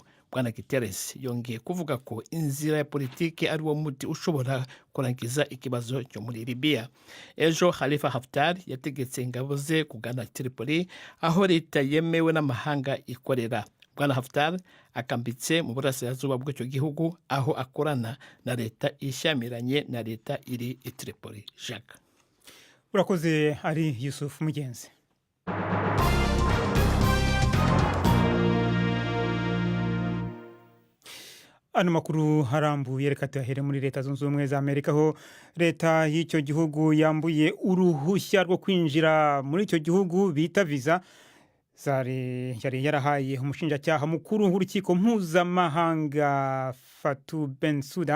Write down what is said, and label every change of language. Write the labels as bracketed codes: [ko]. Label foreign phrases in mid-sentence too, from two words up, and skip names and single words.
[rw] Bwana Guterres yongeye kuvuga ko inzira ya politiki ari wo muti ushobora kurangiza ikibazo cyo muri Libya. Ejo Khalifa Haftar yategetse ingabo ze kugana Tripoli aho leta yemewe n'amahanga ikorera. Bwana Haftar akambitse mu burasirazuba bw'icyo gihugu aho akorana na leta ishyamiranye na leta iri i Tripoli. Jacques. Urakoze ari Yusuf Mugenzi. Ano makuru harambuye reka tuyahere muri Leta Zunze Ubumwe za Amerika, ho leta y'icyo gihugu yambuye uruhushya rwo kwinjira muri icyo gihugu bita visa yari yarahaye umushinjacyaha mukuru w'urukiko mpuzamahanga Fatou Bensouda.